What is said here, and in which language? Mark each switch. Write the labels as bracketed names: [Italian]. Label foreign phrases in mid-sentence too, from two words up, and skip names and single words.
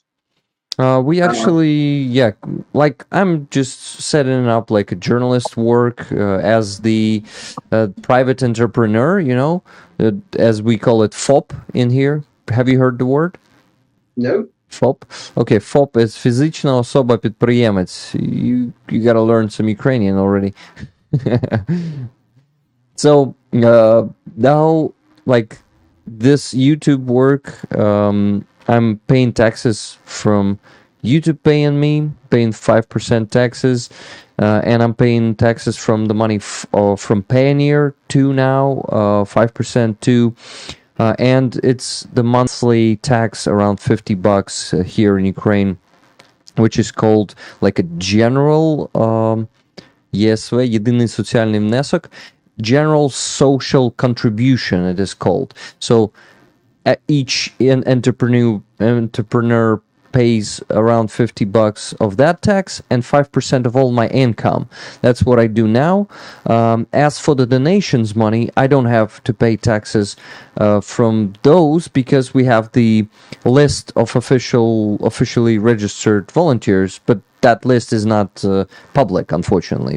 [English] We actually, yeah, like I'm just setting up like a journalist work as the private entrepreneur, as we call it FOP in here. Have you heard the word? No. FOP? Okay, FOP is [Ukrainian] фізична особа підприємець. [English] You gotta learn some Ukrainian already. So now, like this YouTube work, I'm paying taxes from YouTube paying me, paying 5% taxes, and I'm paying taxes from the money from Payoneer too now, 5% too. And it's the monthly tax around $50 here in Ukraine, which is called like a general ЄСВ, [Ukrainian] єдиний соціальний внесок, [English] general social contribution it is called. So each entrepreneur pays around $50 of that tax and 5% of all my income. That's what I do now. As for the donations money, I don't have to pay taxes from those because we have the list of officially registered volunteers, but that list is not public, unfortunately.